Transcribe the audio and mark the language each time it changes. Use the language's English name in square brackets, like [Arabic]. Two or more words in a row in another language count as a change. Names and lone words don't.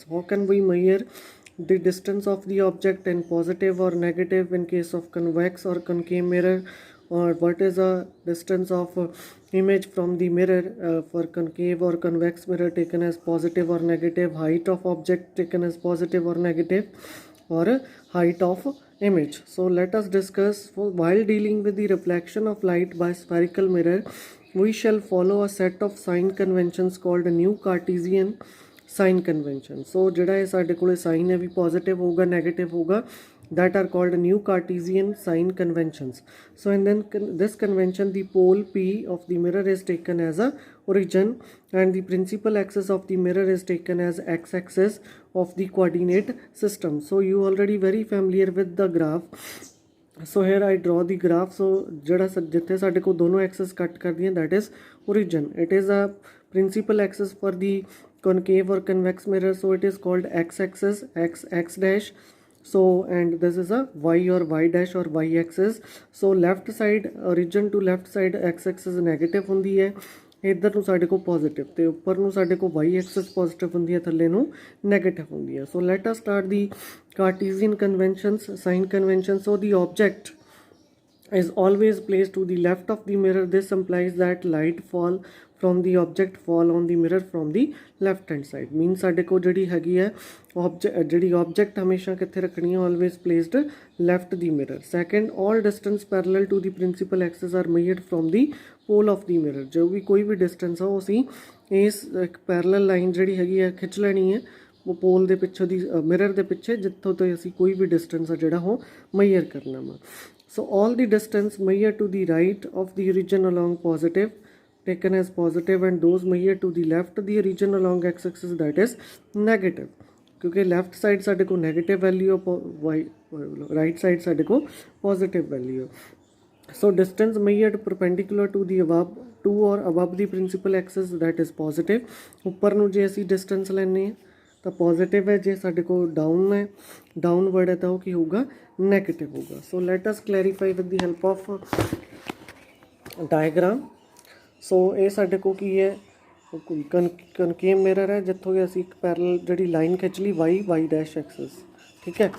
[English] How can we measure the distance of the object in positive or negative in case of convex or concave mirror, or what is the distance of image from the mirror for concave or convex mirror taken as positive or negative, height of object taken as positive or negative, or height of image. So let us discuss. While dealing with the reflection of light by spherical mirror, we shall follow a set of sign conventions called a new Cartesian sign convention. [Punjabi] So ਜਿਹੜਾ ਇਹ ਸਾਡੇ ਕੋਲੇ sign ਹੈ ਵੀ positive ਹੋਊਗਾ negative ਹੋਊਗਾ, [English] that are called new Cartesian sign conventions. So in then this convention, the pole P of the mirror is taken as a origin and the principal axis of the mirror is taken as x-axis of the coordinate system. So you already very familiar with the graph. So here I draw the graph. So [Punjabi] ਜਿਹੜਾ ਜਿੱਥੇ ਸਾਡੇ ਕੋਲ ਦੋਨੋਂ axis ਕੱਟ ਕਰਦੀਆਂ, [English] that is origin. It is a principal axis for the concave or convex mirror, so it is called x-axis, x dash. So and this is a y or y dash or y axis. [Punjabi] So [English] left side, origin to left side x-axis negative [Punjabi] ਹੁੰਦੀ ਹੈ, ਇੱਧਰ ਨੂੰ ਸਾਡੇ ਕੋਲ ਪੋਜ਼ਿਟਿਵ ਤੇ ਉੱਪਰ ਨੂੰ ਸਾਡੇ ਕੋਲ y axis ਪੋਜ਼ਿਟਿਵ ਹੁੰਦੀ ਹੈ, ਥੱਲੇ ਨੂੰ ਨੈਗੇਟਿਵ ਹੁੰਦੀ ਹੈ. [English] So let us start the Cartesian conventions, sign convention. So the object is always placed to the left of the mirror. This implies that light fall from the object fall on the mirror from the left hand side. [Punjabi] Means ਸਾਡੇ ਕੋਲ ਜਿਹੜੀ ਹੈਗੀ ਹੈ object ਹਮੇਸ਼ਾ ਕਿੱਥੇ ਰੱਖਣੀ ਹੈ, [English] always placed left the mirror. Second, all distance parallel to the principal axis are measured from the pole of the mirror. [Punjabi] ਜੋ ਵੀ ਕੋਈ ਵੀ distance ਆ ਉਹ ਅਸੀਂ ਇਸ [English] parallel line [Punjabi] ਜਿਹੜੀ ਹੈਗੀ ਹੈ ਖਿੱਚ ਲੈਣੀ ਹੈ ਉਹ ਪੋਲ ਦੇ ਪਿੱਛੇ ਦੀ ਮਿਰਰ ਦੇ ਪਿੱਛੇ, ਜਿੱਥੋਂ ਤੋਂ ਅਸੀਂ ਕੋਈ ਵੀ distance ਆ ਜਿਹੜਾ ਉਹ measure ਕਰਨਾ ਵਾ. [English] So all the distance measured to the right of the origin along positive taken as positive and those measured to the left the origin along x-axis, that is negative. क्योंकि left side [Punjabi] ਸਾਡੇ को [English] negative value right side [Punjabi] ਸਾਡੇ को [English] positive value. So distance measured perpendicular to the above to or above the principal axis, that is positive. [Punjabi] ਉੱਪਰ ਨੂੰ ਜੇ ਅਸੀਂ distance ਲੈਣੇ ਆ ਤਾਂ ਪੋਜ਼ਿਟਿਵ ਹੈ, ਜੇ ਸਾਡੇ ਕੋਲ ਡਾਊਨ ਹੈ ਡਾਊਨਵਰਡ ਹੈ ਤਾਂ ਉਹ ਕੀ ਹੋਊਗਾ, ਨੈਗੇਟਿਵ ਹੋਊਗਾ. [English] So let us clarify with the help of diagram. [Punjabi] ਸੋ ਇਹ ਸਾਡੇ ਕੋਲ ਕੀ ਹੈ, [English] concave mirror [Punjabi] ਹੈ ਜਿੱਥੋਂ ਕਿ ਅਸੀਂ ਇੱਕ ਪੈਰਲਲ ਜਿਹੜੀ ਲਾਈਨ ਖਿੱਚ ਲਈ [English] y dash axis, [Punjabi] ਠੀਕ ਹੈ.